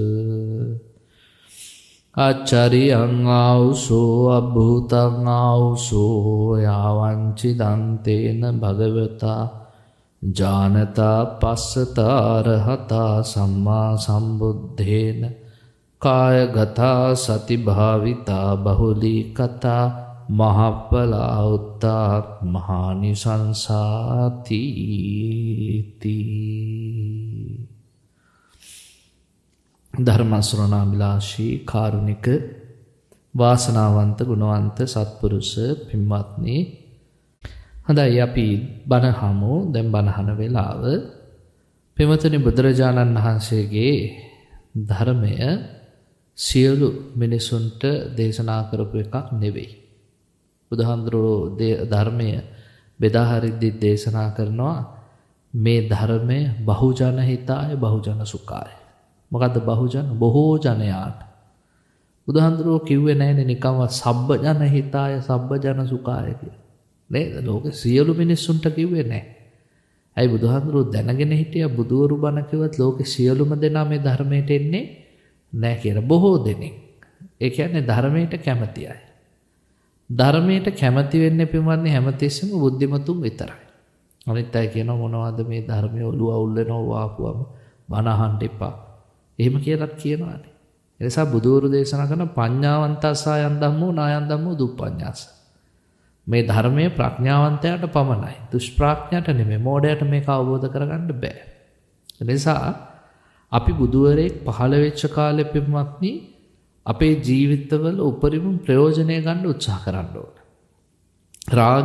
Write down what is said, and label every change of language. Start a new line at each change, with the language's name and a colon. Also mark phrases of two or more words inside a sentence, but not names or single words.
Pali: ආචාරියං ආවුසෝ අභූතං ආවුසෝ යාවංචි දන්තේන භගවතා ජානතා පස්සතා අරහතා සම්මා සම්බුද්ධේන කායගතා සතිභාවිතා බහුලීකතා මහප්පලා උත්තා මහානිසංසාති.
Sinhala: ධර්ම ශ්‍රවණාභිලාෂී කාරුණික වාසනාවන්ත ගුණවන්ත සත්පුරුෂ පින්වත්නි, හොඳයි අපි බණහමු. දැන් බණහන වෙලාව. පින්වත්නි, බුදුරජාණන් වහන්සේගේ ධර්මය සියලු මිනිසුන්ට දේශනා කරපු එකක් නෙවෙයි. බුදුහාමුදුරුවෝ ධර්මය බෙදා හරිද්දි දේශනා කරනවා මේ ධර්මය
Pali: බහුජන හිතාය බහුජන සුඛාය.
Sinhala: මොකද්ද බහුජන? බොහෝ ජනයාට. බුදුහාමුදුරුවෝ කිව්වේ නැහැනේ නිකම්වත්
Pali: සබ්බ ජන හිතාය සබ්බ ජන සුඛාය
Sinhala: කියලා. නේද? ලෝකේ සියලු මිනිස්සුන්ට කිව්වේ නැහැ. ඇයි බුදුහාමුදුරුවෝ දැනගෙන හිටියා බුදුවරු බණ කිව්වත් ලෝකේ සියලුම දෙනා මේ ධර්මයට එන්නේ නැහැ කියලා. බොහෝ දෙනෙක්. ඒ කියන්නේ ධර්මයට කැමති අය. ධර්මයට කැමති වෙන්නේ පින්වත්නි හැමතිස්සෙම බුද්ධිමතුන් විතරයි. අනිත් අය කියනවා මොනවද මේ ධර්මයේ ඔළුව අවුල් වෙනවා වාපුවම බණ අහන්න එපා. එහෙම කියලාත් කියනවානේ. ඒ නිසා බුදුවරු දේශනා කරන
Pali: පඤ්ඤාවන්තස්සයන් ධම්මෝ නායන් ධම්මෝ දුප්පඤ්ඤාස.
Sinhala: මේ ධර්මයේ ප්‍රඥාවන්තයාට පමණයි. දුෂ්ප්‍රඥයට නෙමෙයි. මෝඩයට මේක අවබෝධ කරගන්න බෑ. ඒ නිසා අපි බුදුවරයෙක් පහළ වෙච්ච කාලෙ පින්වත්නි අපේ ජීවිතවල උපරිම ප්‍රයෝජනය ගන්න උත්සාහ කරන්න ඕන.